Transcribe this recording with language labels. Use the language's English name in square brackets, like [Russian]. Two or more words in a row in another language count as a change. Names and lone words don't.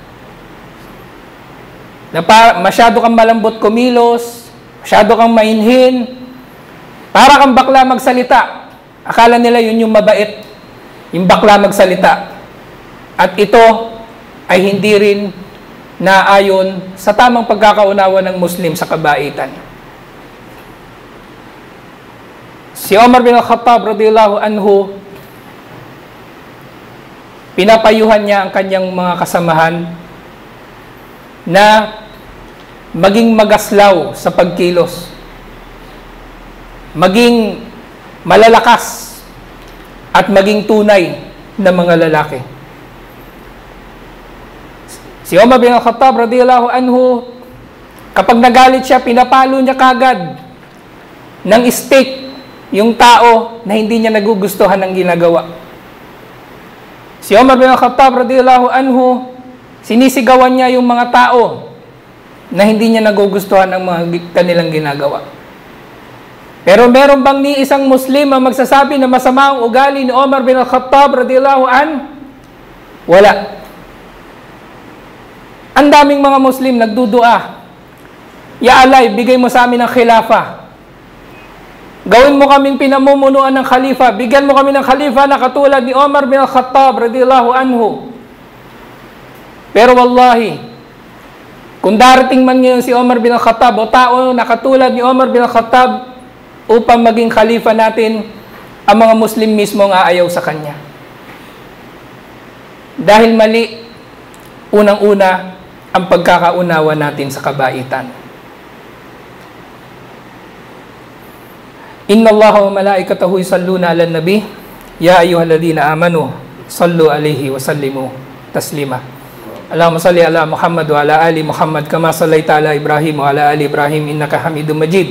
[Filipino] Na masyado kang malambot kumilos, masyado kang mainhin, para kang bakla magsalita. Akala nila yun yung mabait, yung bakla magsalita. At ito ay hindi rin na ayon sa tamang pagkakaunawa ng Muslim sa kabaitan. Si Omar bin Al-Khattab [Arabic] رضي الله عنه, [Filipino] pinapayuhan niya ang kanyang mga kasamahan na maging magaslaw sa pagkilos, maging malalakas at maging tunay na mga lalaki. Si Omar bin Al-Khattab [Arabic] رضي الله عنه, [Filipino] kapag nagalit siya, pinapalo niya kagad ng stake yung tao na hindi niya nagugustuhan ng ginagawa. Si Omar bin Al-Khattab [Arabic] رضي الله عنه, [Filipino] sinisigawan niya yung mga tao na hindi niya nagugustuhan ng mga kanilang ginagawa. Pero meron bang ni isang Muslim ang magsasabi na masama ang ugali ni Omar bin Al-Khattab [Arabic] رضي الله عن? [Filipino] Wala. Ang daming mga Muslim nagdudua, [Arabic] يا الله, [Filipino] bigay mo sa amin ang khilafa. Gawin mo kaming pinamumunuan ng khalifa. Bigyan mo kami ng khalifa na katulad ni Omar bin Al-Khattab [Arabic] رضي الله عنه. [Filipino] Pero wallahi, kung darating man ngayon si Omar bin Al-Khattab o tao na katulad ni Omar bin Al-Khattab upang maging khalifa natin, ang mga Muslim mismo ang aayaw sa kanya. Dahil mali, unang-una, ang pagkakaunawa natin sa kabaitan. [Arabic] إن الله وملائكته يصلون على النبي، يا أيها الذين آمنوا صلوا عليه وسلموا تسليما. اللهم صل على محمد وعلى آل محمد كما صليت على إبراهيم وعلى آل إبراهيم إنك حميد مجيد.